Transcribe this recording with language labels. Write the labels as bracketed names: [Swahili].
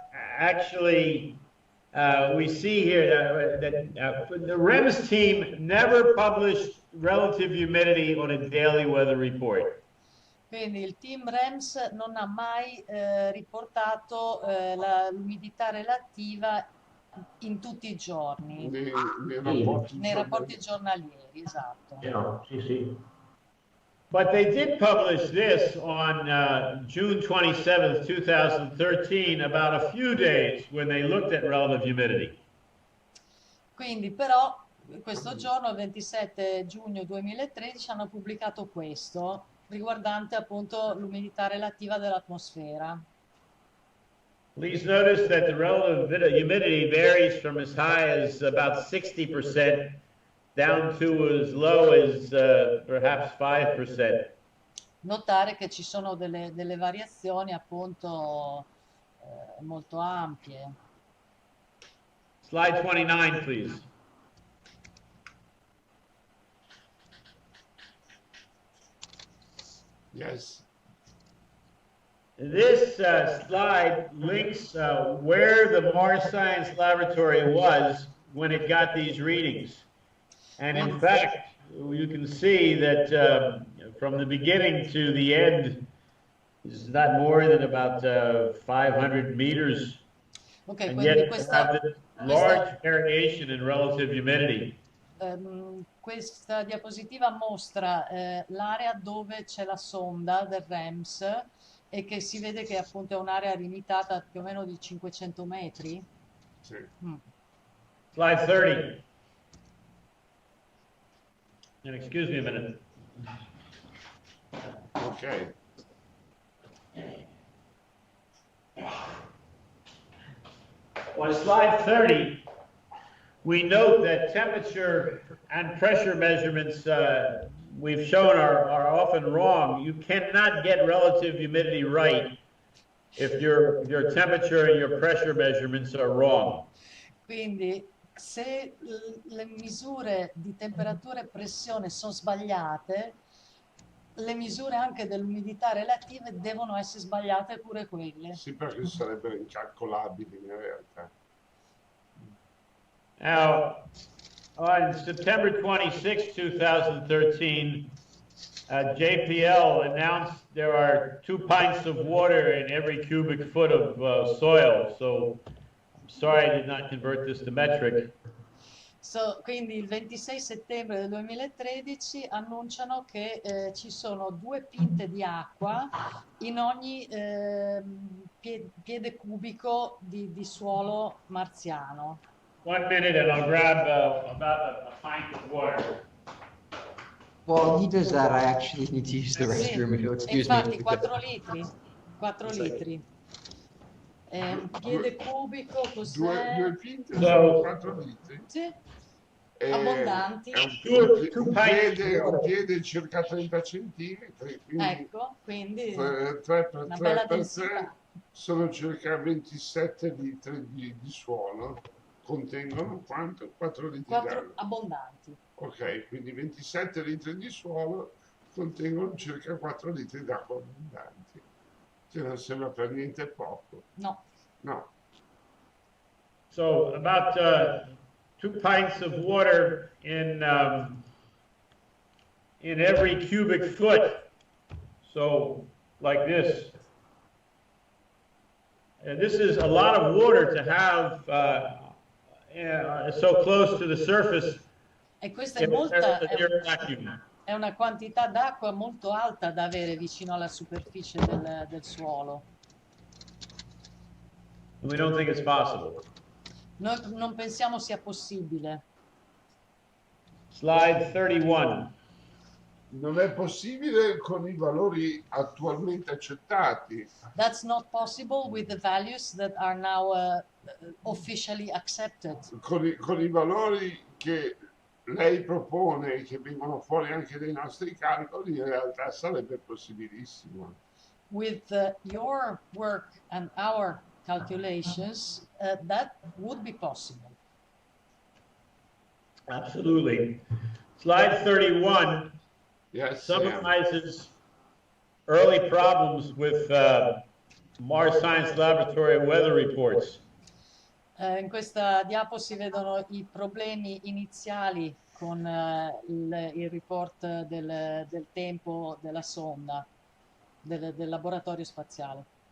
[English] actually, we see here that the REMS team never published relative humidity on a daily weather report. [Italian] Quindi il team REMS non ha mai riportato l'umidità relativa in tutti i giorni, nei rapporti giornalieri, esatto. Sì, sì. [English] But they did publish this on June 27th, 2013, about a few days when they looked at relative humidity. [Italian] Quindi però questo giorno, 27 giugno 2013, hanno pubblicato questo, riguardante appunto l'umidità relativa dell'atmosfera. [English] Please notice that the relative humidity varies from as high as about 60% down to as low as perhaps 5%. [Italian] Notare che ci sono delle variazioni appunto molto ampie. [English] Slide 29, please. Yes. This slide links where the Mars Science Laboratory was when it got these readings. And in fact, you can see that from the beginning to the end is not more than about 500 meters. Okay, and [Italian] quindi [English] yet you have this large variation in relative humidity. [Italian] Questa diapositiva mostra l'area dove c'è la sonda del REMS e che si vede che appunto è un'area limitata più o meno di 500 metri. Sì. [English] Slide 30. And excuse me a minute. Okay. On slide 30, we note that temperature and pressure measurements we've shown are often wrong. You cannot get relative humidity right if your temperature and your pressure measurements are wrong. [Italian] Quindi se le misure di temperatura e pressione sono sbagliate, le misure anche dell'umidità relative devono essere sbagliate pure quelle. Sì, perché sarebbero incalcolabili in realtà. [English] Now, On September 26, 2013, JPL announced there are 2 pints of water in every cubic foot of soil. So I'm sorry I did not convert this to metric. [Italian] Quindi il 26 settembre del 2013 annunciano che ci sono 2 pinte di acqua in ogni piede cubico di suolo marziano. [English] 1 minute and I'll grab about a pint of water. While he does that, I actually need to use the [Italian] Sì, [English] restroom, if you'll excuse [Italian] infatti [English] me. [Italian] 4 litri. 4 litri. Un piede cubico cos'è? 2 pinte sono 4 litri? Sì, abbondanti. È un piede circa 30 centimetri, quindi Ecco, quindi 3 per una 3 bella per 3 densità. sono circa 27 litri di suolo. Contengono quanto? 4 litri 4 d'acqua. abbondanti. Ok, quindi 27 litri di suolo contengono circa 4 litri d'acqua abbondanti, che non sembra per niente poco. No. No. [English] So about 2 pints of water in every cubic foot. So like this. And this is a lot of water to have so close to the surface. [Italian] E questa è una quantità d'acqua molto alta da avere vicino alla superficie del suolo. [English] We don't think it's possible. [Italian] Noi non pensiamo sia possibile. [English] Slide 31. [Italian] Non è possibile con i valori attualmente accettati. [English] That's not possible with the values that are now officially accepted. [Italian] Con i valori che lei propone e che vengono fuori anche dai nostri calcoli, in realtà sarebbe possibilissimo. [English] With your work and our calculations, that would be possible. Absolutely. Slide 31 summarizes early problems with Mars Science Laboratory weather reports. [Italian] In questa diapo si vedono i problemi iniziali con il report del tempo della sonda, del laboratorio spaziale.